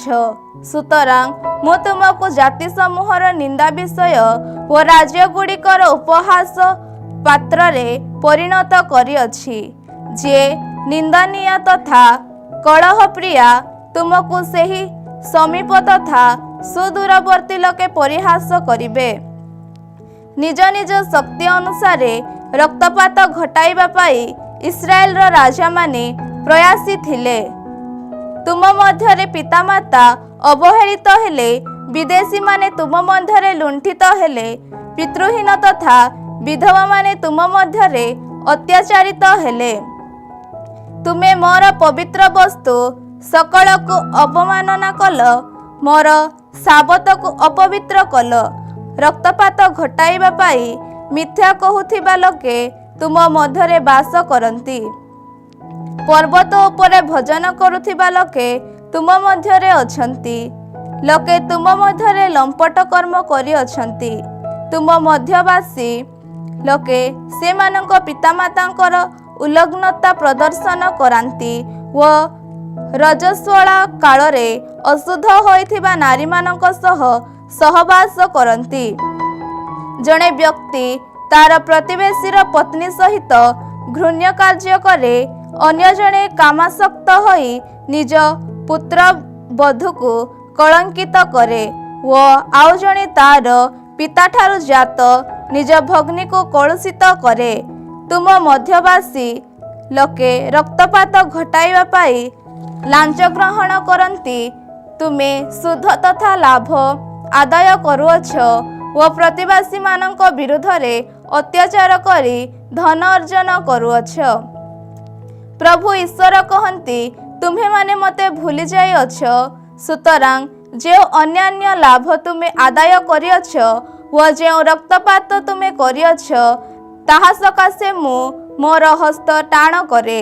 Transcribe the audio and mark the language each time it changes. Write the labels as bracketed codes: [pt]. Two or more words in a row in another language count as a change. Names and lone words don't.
[or] ସୁତରାଂ ମୁଁ ତୁମକୁ ଜାତି ସମୂହର ନିନ୍ଦା ବିଷୟ ଓ ରାଜ୍ୟ ଗୁଡ଼ିକର ଉପହାସ ପାତ୍ର ରେ ପରିଣତ କରିଅଛି। ଯେ ନିନ୍ଦନୀୟ ତଥା କଳହ ପ୍ରିୟା ତୁମକୁ ସହି ସମୀପ ତଥା ସୁଦୂରବର୍ତ୍ତୀ ଲୋକେ ପରିହାସ କରିବେ। ନିଜ ନିଜ ଶକ୍ତି ଅନୁସାର ରକ୍ତପାତ ଘଟାଇବା ପାଇଁ ଇସ୍ରାଏଲ ର ରାଜା ମାନେ ପ୍ରୟାସୀ ଥିଲେ। ତୁମ ମଧ୍ୟରେ ପିତାମାତା ଅବହେଳିତ ହେଲେ, ବିଦେଶୀ ମାନେ ତୁମ ମଧ୍ୟରେ ଲୁଣ୍ଠିତ ହେଲେ, ପିତୃହୀନ ତଥା ବିଧବା ମାନେ ତୁମ ମଧ୍ୟରେ ଅତ୍ୟାଚାରିତ ହେଲେ। ତୁମେ ମୋର ପବିତ୍ର ବସ୍ତୁ ସକଳ କୁ ଅପମାନନା କଲ, ମୋର ସାବତ କୁ ଅପବିତ୍ର କଲ। ରକ୍ତପାତ ଘଟାଇବା ପାଇଁ ମିଥ୍ୟା କହୁଥିବା ଲୋକେ ତୁମ ମଧ୍ୟରେ ବାସ କରନ୍ତି। ପର୍ବତ ଉପରେ ଭଜନ କରୁଥିବା ଲୋକେ ତୁମ ମଧ୍ୟରେ ଅଛନ୍ତି। ଲୋକେ ତୁମ ମଧ୍ୟରେ ଲମ୍ପଟ କର୍ମ କରି ଅଛନ୍ତି। ତୁମ ମଧ୍ୟବାସୀ ଲୋକେ ସେମାନଙ୍କ ପିତାମାତାଙ୍କର ଉଲ୍ଲଗ୍ନତା ପ୍ରଦର୍ଶନ କରନ୍ତି ଓ ରଜସ୍ୱଳା କାଳରେ ଅଶୁଦ୍ଧ ହୋଇଥିବା ନାରୀ ମାନଙ୍କ ସହ ସହବାସ କରନ୍ତି। ଜଣେ ବ୍ୟକ୍ତି ତା'ର ପ୍ରତିବେଶୀର ପତ୍ନୀ ସହିତ ଘୃଣ୍ୟ କାର୍ଯ୍ୟ କରେ, ଅନ୍ୟ ଜଣେ କାମାସକ୍ତ ହୋଇ ନିଜ ପୁତ୍ର ବଧୂ କୁ କଳଙ୍କିତ କରେ ଓ ଆଉ ଜଣେ ତା'ର ପିତା ଠାରୁ ଜାତ ନିଜ ଭଗ୍ନୀ କୁ କଳୁଷିତ କରେ। ତୁମ ମଧ୍ୟବାସୀ ଲୋକେ ରକ୍ତପାତ ଘଟାଇବା ପାଇଁ ଲାଞ୍ଚ ଗ୍ରହଣ କରନ୍ତି। ତୁମେ ସୁଧ ତଥା ଲାଭ ଆଦାୟ କରୁଅଛ ଓ ପ୍ରତିବାସୀ ମାନଙ୍କ ବିରୁଦ୍ଧ ରେ ଅତ୍ୟାଚାର କରି ଧନ ଅର୍ଜନ କରୁଅଛ। ପ୍ରଭୁ ଈଶ୍ୱର କହନ୍ତି, ତୁମ୍ଭେ ମାନେ ମୋତେ ଭୁଲି ଯାଇଅଛ, ସୁତରାଂ ଯେ ଅନ୍ୟାନ୍ୟ ଲାଭ ତୁମେ ଆଦାୟ କରିଅଛ ଓ ଯେ ରକ୍ତପାତ ତୁମେ କରିଅଛ, ତାହା ସକାଶେ ମୁଁ ମୋର ହସ୍ତ ଟାଣ କରେ।